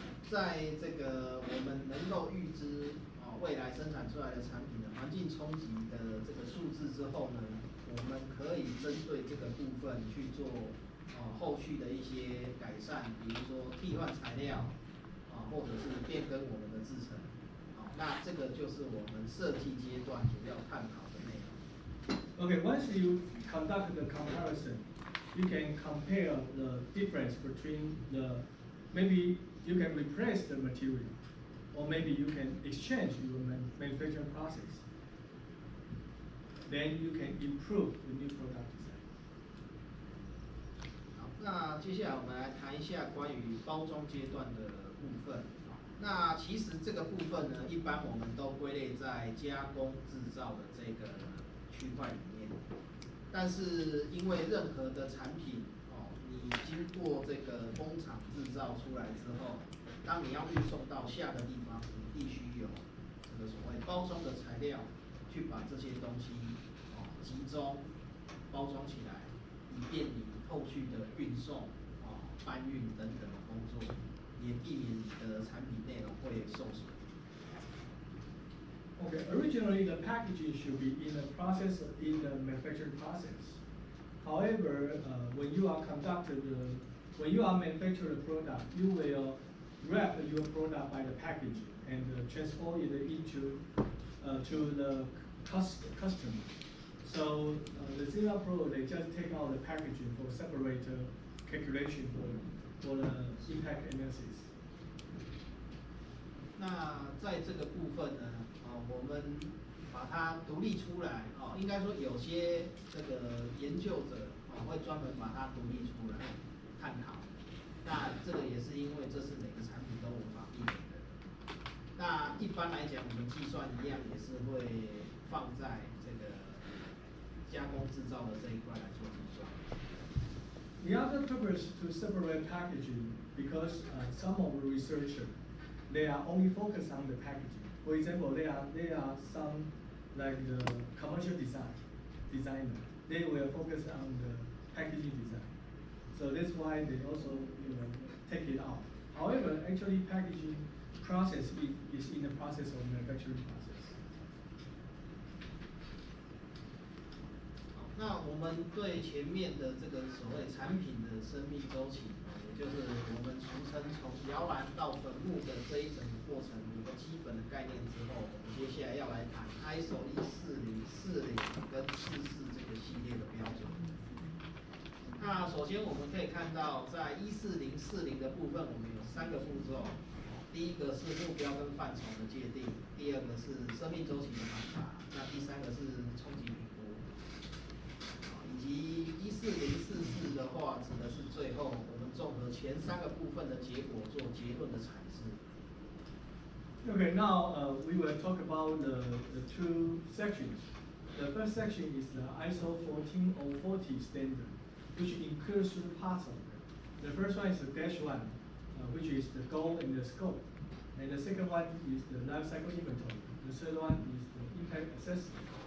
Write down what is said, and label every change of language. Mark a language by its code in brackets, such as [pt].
[zh] 在这个我们能够预知未来生产出来的产品的环境冲击的这个数字之后呢，我们可以针对这个部分去做后续的一些改善，比如说替换材料或者是变更我们的制程。那这个就是我们设计阶段主要探讨的内容。 [en] Okay, once you conduct the comparison, you can compare the difference between maybe you can replace the material, or maybe you can exchange your manufacturing process. Then you can improve the new product design. [zh] 好，那接下来我们来谈一下关于包装阶段的部分。那其实这个部分呢，一般我们都归类在加工制造的这个区块里面。但是因为任何的产品你经过这个工厂制造出来之后，当你要运送到下个地方，你必须有这个所谓包装的材料，去把这些东西集中包装起来，以便你后续的运送搬运等等的工作，也避免你的产品内容会受损。 [en] Okay, originally the packaging should be in the manufacturing process. However, when you are manufacturing a product, you will wrap your product by the packaging and transport it into to the customer. So the Zima Pro, they just take out the packaging for separate calculation for the impact analysis. [zh] 那在这个部分呢，我们把它独立出来，应该说有些这个研究者会专门把它独立出来探讨。那这个也是因为这是每个产品都无法避免的。那一般来讲，我们计算一样也是会放在这个加工制造的这一块来做计算。 [en] The other purpose to separate packaging because some of the researchers they are only focused on the packaging. For example, there are some like the commercial designer. They will focus on the packaging design. So that's why they also take it out. However, actually packaging process is in the process of manufacturing process. [zh] 那我们对前面的这个所谓产品的生命周期，也就是我们俗称从摇篮到坟墓的这一整个过程有个基本的概念之后，我们接下来要来谈 ISO 14040跟44这个系列的标准。那首先我们可以看到，在14040的部分，我们有3个步骤。第一个是目标跟范畴的界定，第二个是生命周期的盘查，那第3个是冲击评估。以及14044的话，指的是最后我们综合前3个部分的结果做结论的阐释。 [en] Okay, now we will talk about the two sections. The first section is the ISO 14040 standard, which includes 3 parts of it. The first one is the -1, which is the goal and the scope. And the second one is the life cycle inventory. The third one is the impact assessment.